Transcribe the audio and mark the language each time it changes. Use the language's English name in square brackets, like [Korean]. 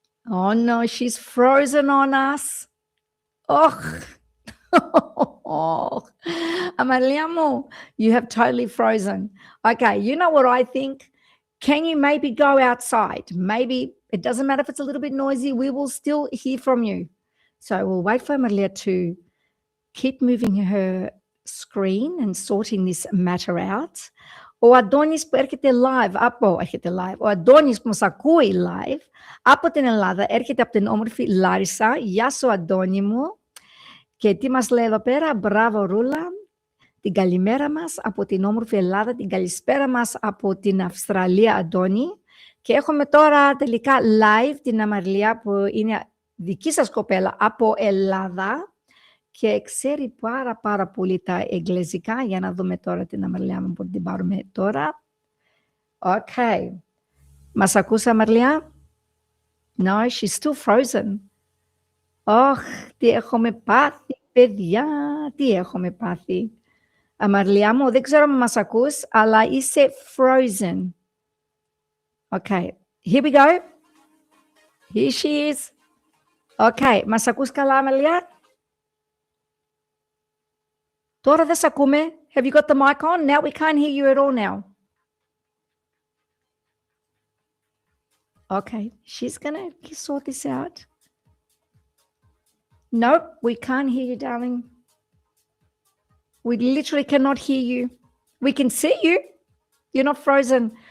[English] Oh no, she's frozen on us. Oh, Amarylia, you have totally frozen. Okay, you know what I think? Can you maybe go outside? Maybe it doesn't matter if it's a little bit noisy. We will still hear from you. So we'll wait for Amarylia to keep moving her screen and sorting this matter out. [Greek] Ο Αντώνης που έρχεται live, ο Αντώνης που μας ακούει live από την Ελλάδα, έρχεται από την όμορφη Λάρισα. Γεια σου Αντώνη μου. Και τι μας λέει εδώ πέρα? Μπράβο Ρούλα. Την καλημέρα μας από την όμορφη Ελλάδα, την καλησπέρα μας από την Αυστραλία Αντώνη. Και έχουμε τώρα τελικά live την Amarylia που είναι δική σας κοπέλα από Ελλάδα. Και ξέρει πάρα πολύ τα εγγλεζικά. Για να δούμε τώρα την Amarylia μου που την πάρουμε τώρα. Okay. Μας ακούς Amarylia? [English] No, she's still frozen. [Greek] Ωχ, τι έχουμε πάθει, παιδιά, τι έχουμε πάθει. Αμαρλιά μου, δεν ξέρω αν μας ακούς, αλλά είσαι frozen. [English] Okay, here we go. Here she is. [Greek] Okay, μας ακούς καλά, Αμαρλιά? Τώρα δεν σε ακούμε. [English] Have you got the mic on? Now we can't hear you at all now. Okay, she's going to sort this out. Nope, we can't hear you, darling. We literally cannot hear you. We can see you. You're not frozen.